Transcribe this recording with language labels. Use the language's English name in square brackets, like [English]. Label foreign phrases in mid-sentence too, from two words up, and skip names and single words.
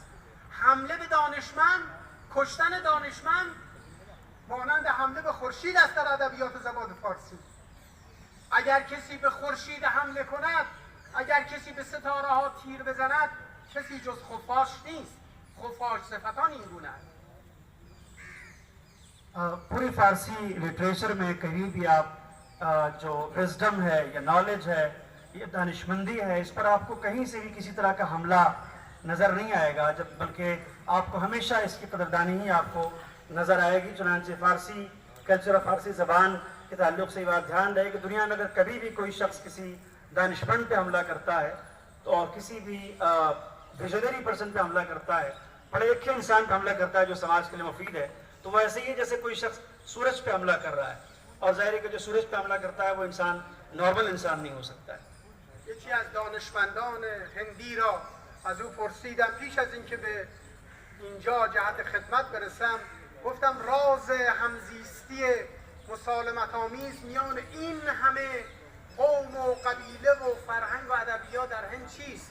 [Persian] حمله به دانشمند، کشتن دانشمند مانند حمله به خورشید است در ادبیات زبان فارسی. اگر کسی به خورشید حمله کند، اگر کسی به ستاره ها تیر بزند، کسی جز خفاش نیست. خفاش صفتان این گونه است. [Hindi] पूरी फ़ारसी लिटरेचर में कहीं भी आप जो विजडम है या नॉलेज है या दानिशमंदी है, इस पर आपको कहीं से भी किसी तरह का हमला नज़र नहीं आएगा, जब बल्कि आपको हमेशा इसकी कदरदानी ही आपको नज़र आएगी. चुनांचे फ़ारसी कल्चर और फ़ारसी ज़बान के ताल्लुक़ से ये बात ध्यान रहे कि दुनिया में अगर कभी भी कोई शख्स किसी दानिशमंद पे हमला करता है तो और किसी भी [English] visionary person [Hindi] पे हमला करता है, पढ़े लिखे इंसान पे हमला करता है जो समाज के लिए मुफीद है, तो वो ऐसे ही जैसे कोई शख्स सूरज पे हमला कर रहा है. और ज़ाहिर है कि जो सूरज पे हमला करता है वो इंसान नॉर्मल इंसान नहीं हो सकता है. [Persian] یکی از دانشمندان هندی را از او پرسیدم پیش از اینکه به اینجا جهت خدمت برسم، گفتم راز همزیستی مسالمت آمیز میان این همه قوم و قبیله و فرهنگ و ادبیات در هند چیست؟